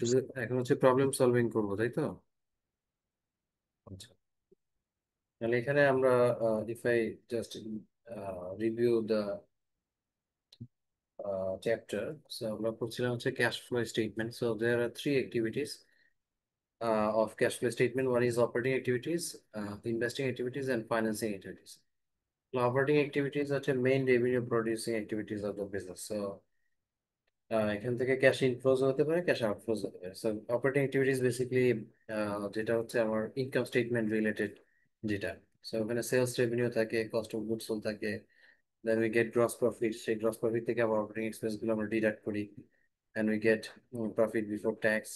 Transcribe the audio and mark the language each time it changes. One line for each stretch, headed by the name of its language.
Bangla: শুধু এখন হচ্ছে প্রবলেম সলভিং করবো, তাই তো? আচ্ছা, তাহলে এখানে আমরা
English: if I just review the chapter,
Bangla: so আমরা পড়ছিলাম হচ্ছে cash flow statement.
English: So there are three activities of cash flow statement. One is operating activities, investing activities, and financing activities. Operating activities হচ্ছে main revenue producing activities of the business.
Bangla: So এখান থেকে cash ইনফ্লোজ হতে পারে, cash আউটফ্লোজ হতে পারে। So operating activities basically যেটা হচ্ছে আমার ইনকাম স্টেটমেন্ট রিলেটেড যেটা। সো ওখানে সেলস রেভিনিউ থাকে, কস্ট অফ গুডস সোল্ড থাকে,
English: Then we get gross profit.
Bangla: সেই গ্রস প্রফিট থেকে আবার অপারেটিং এক্সপেন্স গুলো আমরা ডিডাক্ট করি,
English: And we get profit before tax.